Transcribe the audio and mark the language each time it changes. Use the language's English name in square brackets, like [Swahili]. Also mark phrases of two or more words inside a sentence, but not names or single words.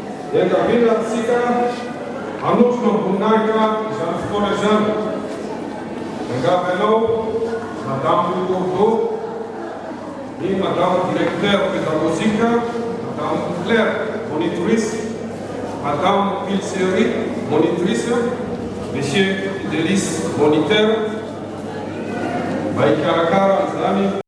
[Malagasy] Engavina antsika hanosona voninahitra izany fotoana izany. Angava ianao [French] Madame Bordeaux, et Madame Directeur pédagogique, Madame Claire, monitrice, Madame Pilseri, monitrice, Monsieur Fidelis, moniteur, Baikarakara, Zami.